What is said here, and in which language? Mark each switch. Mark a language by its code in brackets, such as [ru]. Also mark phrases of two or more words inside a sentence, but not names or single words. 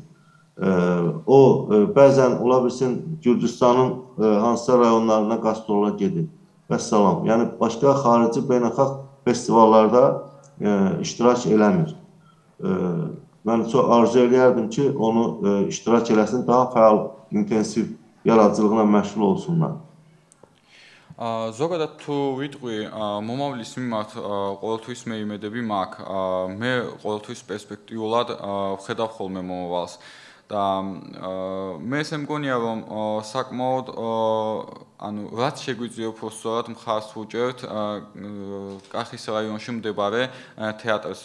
[az] O, bəzən ola bilsin Gürcüstanın hansısa rayonlarına qastrollara gedir. Vəssalam. Yəni, başqa xarici beynəlxalq festivallarda iştirak eləmir. Mən çox arzu edərdim ki, onu iştirak eləsin, daha fəal, intensiv yaradıcılığına məşğul olsunlar. [ka] ზოგადად თუ ვიტყვი მომავლის მიმართ ყოველთვის მე იმედები მაქვს, მე ყოველთვის პერსპექტიულად ვხედავ ხოლმე მომავალს და მე ესე მგონია რომ საკმაოდ ანუ რაც შეგვიძლია უფრო სწორად მხარს ვუჭერთ კახის რაიონში მდებარე თეატრს.